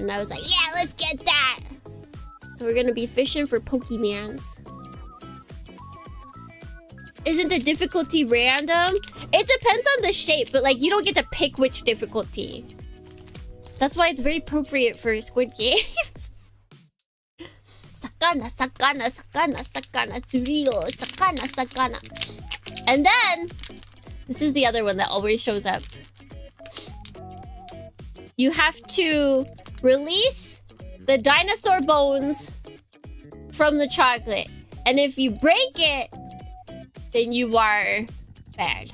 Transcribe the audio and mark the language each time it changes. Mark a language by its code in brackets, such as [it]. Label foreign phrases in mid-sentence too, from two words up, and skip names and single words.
[en] And I was like, yeah, let's get that. So we're gonna be fishing for Pokemons. Isn't the difficulty random? It depends on the shape, but like you don't get to pick which difficulty. That's why it's very appropriate for Squid Games. [ja] Sakana, sakana, sakana, sakana, tsurio, sakana, sakana. [en] And then, this is the other one that always shows up. You have to release the dinosaur bones from the chocolate. And if you break it, then you are bad.